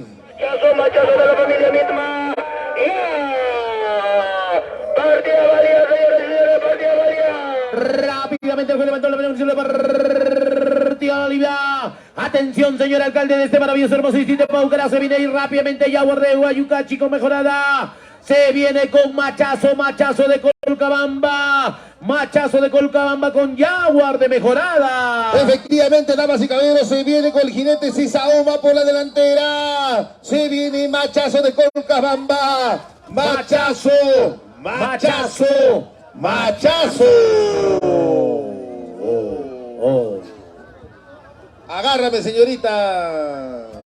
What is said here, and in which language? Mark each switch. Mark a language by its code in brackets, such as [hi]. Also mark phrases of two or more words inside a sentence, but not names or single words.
[es] Machazo de la familia misma. Partida válida, señores y señores, partida válida. Rápidamente el juez levantó la bendición de partida Olivia. Atención, señor alcalde de este maravilloso hermoso distrito de Paucará. Se viene ahí rápidamente Yaguar de Guayucachi con mejorada. Se viene con machazo de Colcabamba. Machazo de Colcabamba con Yaguar de mejorada. Efectivamente, damas y caballeros, se viene con el jinete Cisao, va por la delantera. Se viene machazo de Colcabamba. Machazo. Agárrame, señorita.